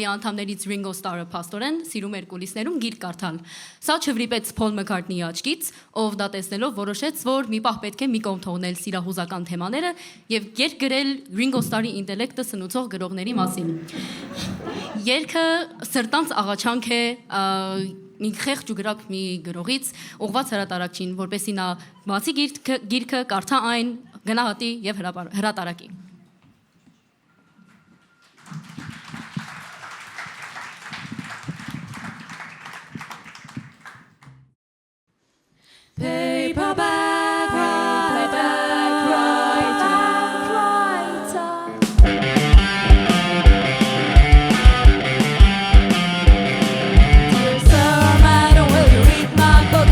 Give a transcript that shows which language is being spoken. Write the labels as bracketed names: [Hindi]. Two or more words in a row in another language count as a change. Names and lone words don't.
[Armenian] անդամներից Ringo Starr-ը փաստորեն սիրում էր կուլիսներում գիրք կարդալ։ Սա չվրիպեց Փոլ Մքարթնիի աչքից, ով դա տեսնելով որոշեց, որ մի պահ պետք է մի կողմ թողնել սիրահուզական թեմաները եւ երգ գրել Ringo Starr-ի ինտելեկտը սնուցող գրողների մասին։ Երգը սրտանց աղաչանք է մի խեղճ ու գրակ մի գրողից ուղղված հրատարակչին, որպեսզի նա բացի գիրքը կարդա այն, գնահատի եւ հրատարակի։ [English] Paperback writer. Dear sir, madam, will you read my book?